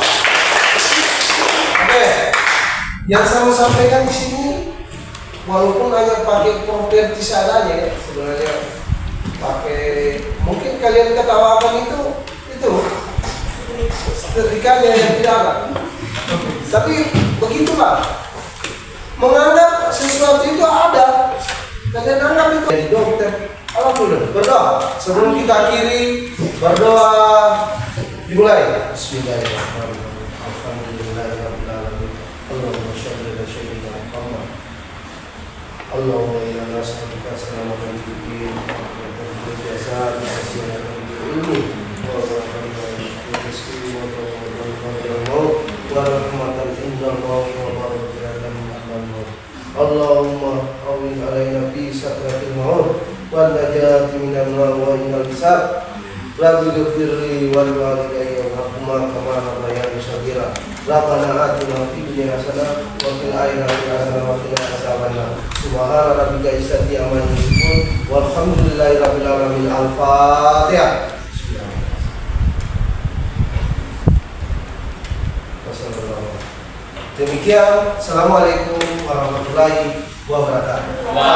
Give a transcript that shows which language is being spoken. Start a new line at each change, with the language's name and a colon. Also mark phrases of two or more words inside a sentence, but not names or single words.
Indonesian: Oke, yang saya mau sampaikan di sini, walaupun hanya pakai properti seadanya, sebenarnya pakai, mungkin kalian ketawakan itu setrikanya yang tidak ada. Tapi begitulah, menganggap sesuatu itu ada, kalian anggap itu jadi dokter. Alhamdulillah, berdoa sebelum kita akhiri, berdoa dimulai.
Arabic: بسم الله الرحمن الرحيم. الحمد لله الرحمن الرحيم. اللهم صل على سيدنا محمد. اللهم إنا نسألك سلامة في الدين وفي الجسد وسلامة في العلم ورحمة في الرزق ورحمة عند الموت وبركة مع الموت. اللهم هون علينا في سكرات الموت والنجاة من النار وإن الحساب. رب اغفر لي ولوالدي وارحمهما كما ربياني صغيرا. ربنا آتنا في الدنيا حسنة وفي الآخرة حسنة وقنا عذاب النار. سبحان ربك العزة عما يصفون والحمد لله رب العالمين. Al-Fatihah.
Indonesian: Demikian,
Arabic: السلام عليكم ورحمة الله وبركاته.